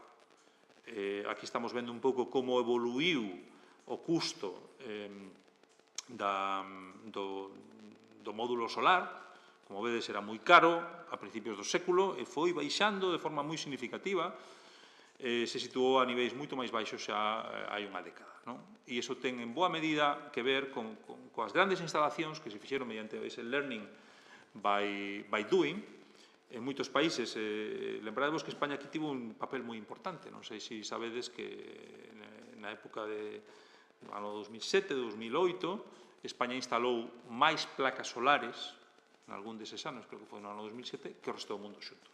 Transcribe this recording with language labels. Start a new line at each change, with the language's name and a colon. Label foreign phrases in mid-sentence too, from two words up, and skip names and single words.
Galician: Aquí estamos vendo un pouco como evoluiu o custo do módulo solar. Como vedes, era moi caro a principios do século e foi baixando de forma moi significativa. Se situou a niveis moito máis baixos xa hai unha década. E iso ten en boa medida que ver coas grandes instalacións que se fixeron mediante ese
English: learning by doing.
Galician: En moitos países, lembrádevos que España aquí tivo un papel moi importante. Non sei se sabedes que na época do ano 2007-2008 España instalou máis placas solares en algún deses anos, creo que foi no ano 2007, que o resto do mundo xuntos.